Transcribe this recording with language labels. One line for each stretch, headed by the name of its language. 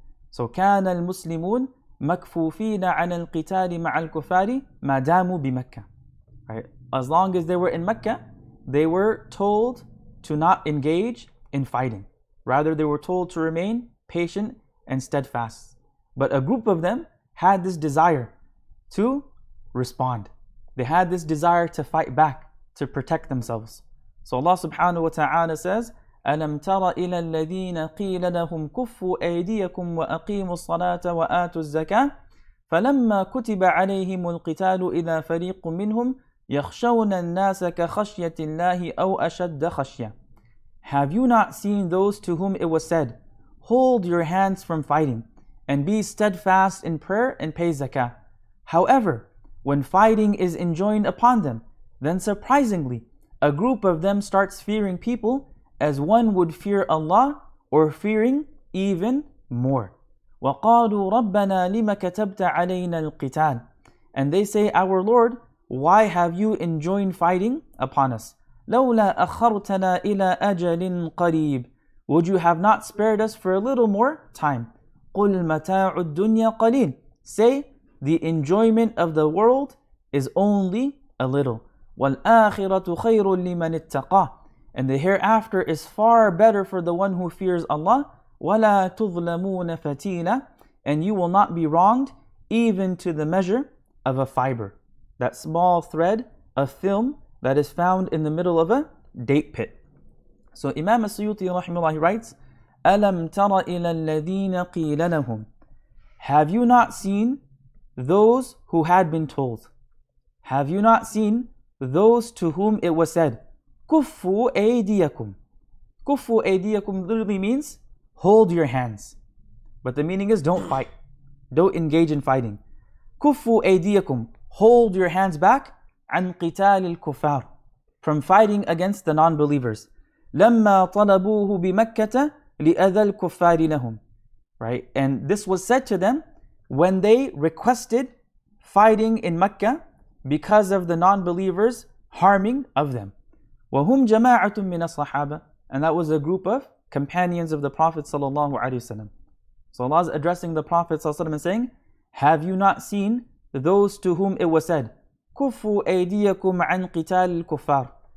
English: So
Arabic: كان المسلمون مكفوفين عن القتال مع الكفار ما داموا بمكة.
English: Right? As long as they were in Mecca, they were told to not engage in fighting. Rather, they were told to remain patient and steadfast. But a group of them had this desire to respond. They had this desire to fight back, to protect themselves. So Allah subhanahu wa ta'ala says,
Arabic: أَلَمْ تَرَ إِلَى الَّذِينَ قِيلَ لَهُمْ كُفُّوا أَيْدِيَكُمْ وَأَقِيمُوا الصَّلَاةَ وَآتُوا الزَّكَاةَ فَلَمَّا كُتِبَ عَلَيْهِمُ الْقِتَالُ إِذَا فَرِيقٌ مِّنْهُمْ يَخْشَوْنَ النَّاسَ كَخَشْيَةِ اللَّهِ أَوْ أَشَدَّ خَشْيَةً.
English: Have you not seen those to whom it was said, hold your hands from fighting, and be steadfast in prayer and pay zakah? However, when fighting is enjoined upon them, then surprisingly, a group of them starts fearing people as one would fear Allah, or fearing even more.
Arabic: وَقَالُوا رَبَّنَا لِمَ كَتَبْتَ عَلَيْنَا الْقِتَالِ.
English: And they say, our Lord, why have you enjoined fighting upon us?
Arabic: لَوْلَا أَخَّرْتَنَا إِلَىٰ أَجَلٍ قَرِيبٍ.
English: Would you have not spared us for a little more time?
Arabic: قُلْ مَتَاعُ الدُّنْيَا قَلِيلٌ.
English: Say, the enjoyment of the world is only a little.
Arabic: وَالْآخِرَةُ خَيْرٌ لِمَنِ اتَّقَى.
English: And the hereafter is far better for the one who fears Allah.
Arabic: وَلَا تُظْلَمُونَ فَتِيلًا.
English: And you will not be wronged even to the measure of a fiber. That small thread of film that is found in the middle of a date pit. So Imam As-Suyuti rahimahullah writes,
Arabic: أَلَمْ تَرَ إِلَى الَّذِينَ قِيلَ لَهُمْ.
English: Have you not seen those who had been told? Have you not seen those to whom it was said,
Arabic: كُفُّوا أَيْدِيَكُمْ. كُفُّوا أَيْدِيَكُمْ
English: literally means hold your hands. But the meaning is don't fight. Don't engage in fighting.
Arabic: كُفُّوا أَيْدِيَكُمْ.
English: Hold your hands back
Arabic: عن قتال الكفار.
English: From fighting against the non-believers.
Arabic: لما طلبوه بمكة لأذى الكفار لهم.
English: Right? And this was said to them when they requested fighting in Mecca because of the non-believers harming of them.
Arabic: وهم جماعة من الصحابة.
English: And that was a group of companions of the Prophet sallallahu alaihi wasallam. So Allah is addressing the Prophet sallallahu alaihi wasallam and saying, have you not seen those to whom it was said,
Arabic: كُفُّوا أَيْدِيَكُمْ عَنْ قِتَالِ الْكُفَّارِ.